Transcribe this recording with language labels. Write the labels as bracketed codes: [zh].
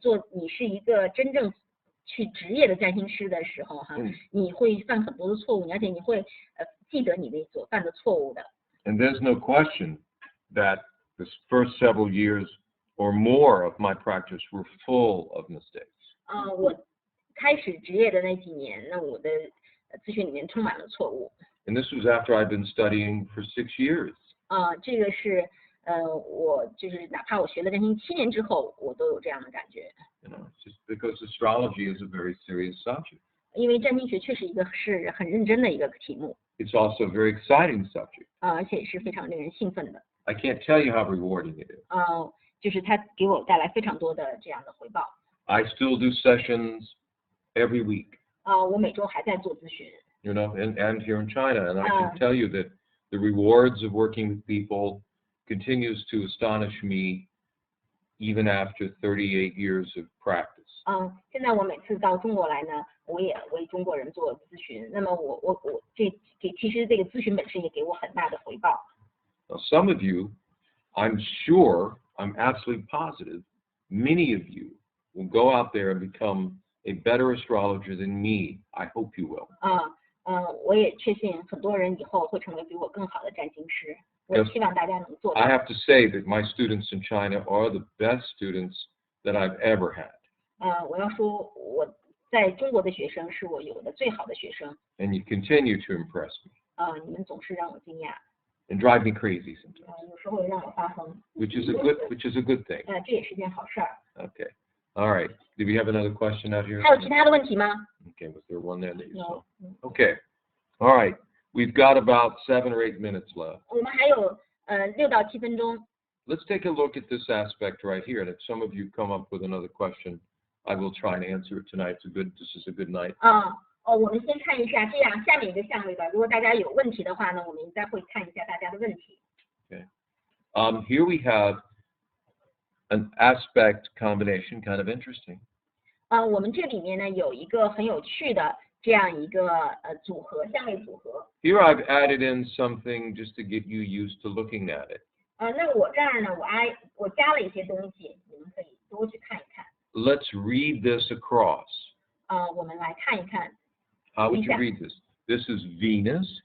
[zh] 你是一个真正去职业的占星师的时候哈，你会犯很多的错误，而且你会记得你那所犯的错误的。 [en] And there's no question that the first several years or more of my practice were full of mistakes. [zh] 我开始职业的那几年，那我的咨询里面充满了错误。 [en] And this was after I'd been studying for 6 years. [zh] 这个是我就是哪怕我学了占星7年之后，我都有这样的感觉。 [en] You know, just because astrology is a very serious subject. [zh] 因为占星学确实是很认真的一个题目。 [en] It's also a very exciting subject. [zh] 而且也是非常令人兴奋的。 [en] I can't tell you how rewarding it is. [zh] 就是它给我带来非常多的这样的回报。 [en] I still do sessions every week. [zh] 我每周还在做咨询。 [en] You know, and here in China, and I can tell you that the rewards of working with people continues to astonish me even after 38 years of practice. [zh] 现在我每次到中国来呢，我也为中国人做咨询。那么我其实这个咨询本身也给我很大的回报。 [en] Now, some of you, I'm sure, I'm absolutely positive, many of you will go out there and become a better astrologer than me. I hope you will. [zh] 我也确信很多人以后会成为比我更好的占星师。我也希望大家能做到。 [en] I have to say that my students in China are the best students that I've ever had. [zh] 我要说我在中国的学生是我有的最好的学生。 [en] And you continue to impress me. [zh] 你们总是让我惊讶。 [en] And drive me crazy sometimes. [zh] 有时候让我发疯。 [en] Which is a good thing. [zh] 这也是件好事儿。 [en] Okay. All right. Do we have another question out here? [zh] 还有其他的问题吗？ [en] Okay. Was there one there that you saw? No. Okay. All right. We've got about 7 or 8 minutes left. [zh] 我们还有6到7分钟。 [en] Let's take a look at this aspect right here. And if some of you come up with another question, I will try and answer it tonight. This is a good night. [zh] 我们先看一下这样下面一个相位吧。如果大家有问题的话呢，我们再会看一下大家的问题。 [en] Okay. Here we have an aspect combination, kind of interesting. [zh] 我们这里面呢有一个很有趣的这样一个组合，相位组合。 [en] Here I've added in something just to get you used to looking at it. [zh] 那我这儿呢，我加了一些东西，你们可以多去看一看。 [en] Let's read this across. [zh] 我们来看一看。 [en] How would you read this? This is Venus.